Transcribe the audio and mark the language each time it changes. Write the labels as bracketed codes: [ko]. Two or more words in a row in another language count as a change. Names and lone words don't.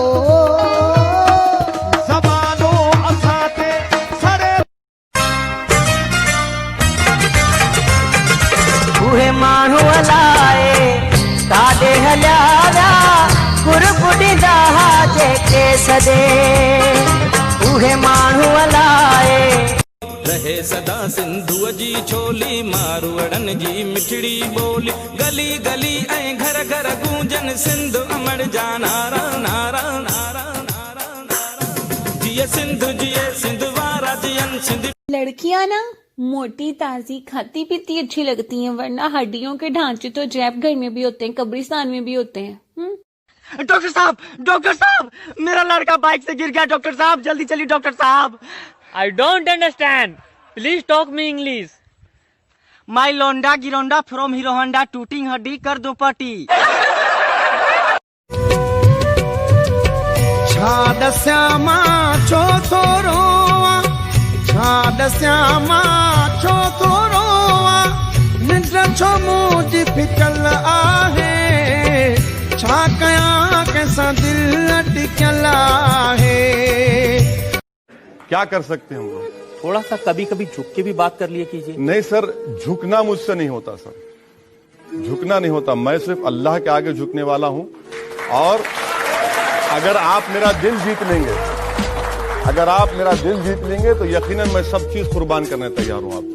[sd] माण्हू हलाए काॾे हलिया विया कुरकुॾींदा जेके सॾे उहे माण्हू हलाए। रहे सदा सिंधुअ जी छोली मारवड़न जी मिठड़ी ॿोली गली गली ऐं घर घर गूंजन सिंध अमर जा नारा नारा नारा नारा नारा जिए सिंध जिए सिंध वारा जियन सिंध। [hi] लड़कियां ना मोटी ताजी खाती पीती अच्छी लगती हैं, वरना हड्डियों के ढांचे तो जैब घर में भी होते हैं, कब्रिस्तान में भी होते हैं। डॉक्टर साहब मेरा लड़का बाइक से गिर गया डॉक्टर साहब, जल्दी चलिए डॉक्टर साहब। [en] I don't understand. Please talk me English. [hi] माई लोंडा गिरोंडा फ्रॉम हीरो होंडा टूटिंग हड्डी कर दो पटी। [sd] छा दस्यां मां छो थो रोवां छा दस्यां मां छो थो रोवां निंड छो मुंहिंजी फिटल आहे छा कयां कंहिंसां दिल अटकियल आहे। [hi] क्या कर सकते हैं हम लोग? थोड़ा सा कभी कभी झुक के भी बात कर लिया कीजिए। नहीं सर, झुकना मुझसे नहीं होता सर, झुकना नहीं होता। मैं सिर्फ अल्लाह के आगे झुकने वाला हूं। और अगर आप मेरा दिल जीत लेंगे, अगर आप मेरा दिल जीत लेंगे तो यकीनन मैं सब चीज कुर्बान करने तैयार हूं आप पे।